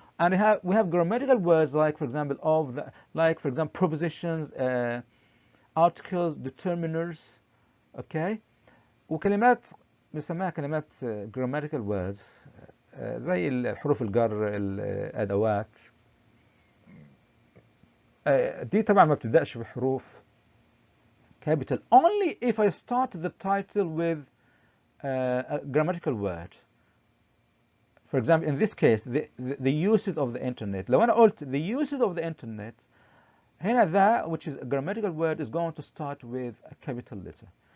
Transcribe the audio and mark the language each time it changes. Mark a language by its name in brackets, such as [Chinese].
[English] And we have grammatical words like, for example, prepositions, articles, determiners, okay. [Arabic] وكلمات بنسميها كلمات grammatical words زي الحروف الجر، الأدوات. دي طبعا ما بتبدأش بحروف [English] capital only if I start the title with a grammatical word. For example, in this case, the usage of the internet. [Arabic] لو أنا قلت [English] the usage of the internet، هنا the, which is a grammatical word, is going to start with a capital letter.